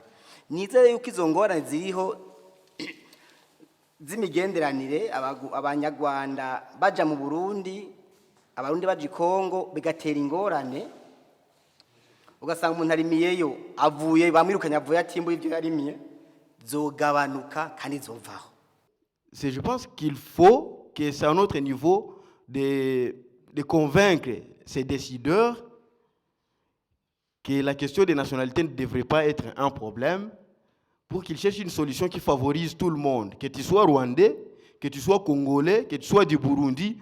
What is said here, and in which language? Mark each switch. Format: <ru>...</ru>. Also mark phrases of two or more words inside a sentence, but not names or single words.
<rn>Nizere yuko izo ngorane ziriho z'imigenderanire abanyarwanda baja mu Burundi, abarundi baje i Kongo bigatera ingorane, ugasanga umuntu arimiyeyo avuye bamwirukanye avuye atimbuye ibyo yarimiye, zogabanuka kandi zovaho.</rn> <fr>Je pense qu'il faut que c'est à notre niveau de convaincre ces décideurs que la question des nationalités ne devrait pas être un problème, pour qu'ils cherchent une solution qui favorise tout le monde, que tu sois rwandais, que tu sois congolais, que tu sois du Burundi.</fr>